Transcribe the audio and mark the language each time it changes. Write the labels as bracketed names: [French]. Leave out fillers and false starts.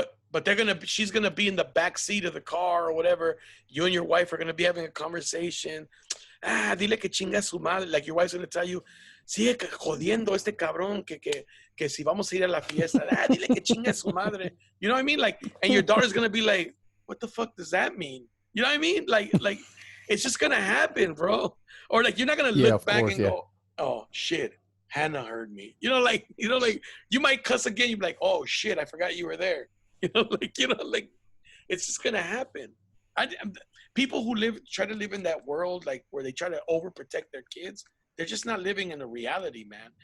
[English] But she's gonna be in the back seat of the car or whatever. You and your wife are gonna be having a conversation. [Spanish] Dile que chinga su madre. [English] Like, your wife's gonna tell you, [Spanish] sigue jodiendo este cabrón que si vamos a ir a la fiesta. Dile que chinga su madre. [English] You know what I mean? Like, and your daughter's gonna be like, what the fuck does that mean? You know what I mean? Like it's just gonna happen, bro. Or like, you're not gonna look back and go, oh shit, Hannah heard me. Like you might cuss again. You'd be like, oh shit, I forgot you were there. Like it's just gonna happen. People who try to live in that world, like, where they try to overprotect their kids, they're just not living in the reality, man.